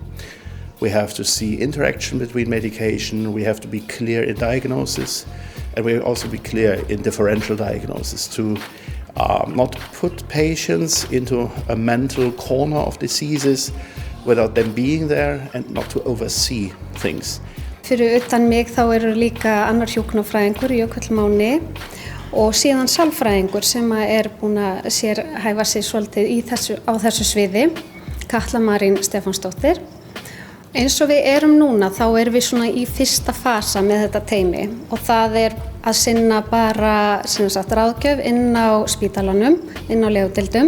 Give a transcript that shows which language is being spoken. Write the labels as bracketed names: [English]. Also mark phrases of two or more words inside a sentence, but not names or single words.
[English] We have to see interaction between medication. We have to be clear in diagnosis, and we also be clear in differential diagnosis to not put patients into a mental corner of diseases without them being there and not to oversee things. [Icelandic] Fyrir utan mig þá eru líka annar hjúkrunarfræðingur, Jökull Máni, og síðan sálfræðingur sem er búinn að sérhæfa sig svolítið á þessu sviði, Katla Marín Stefánsdóttir. Eins og við erum núna þá erum við svona í fyrsta fasa með þetta teymi og það er að sinna bara ráðgjöf inn á spítalanum, inn á legudeildum.